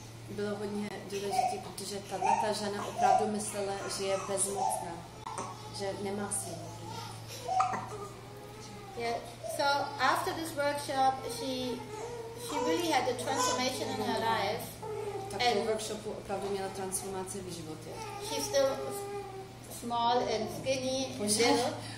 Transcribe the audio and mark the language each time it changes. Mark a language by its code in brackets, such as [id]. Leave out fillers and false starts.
[cs] bylo hodně důležité, protože tato žena opravdu myslela, že je bezmocná, že nemá sílu. [en] Yeah. So after this workshop, she really had a transformation in her life. [cs] Tak po workshopu opravdu měla transformaci v životě. [en] She's still small and skinny and little.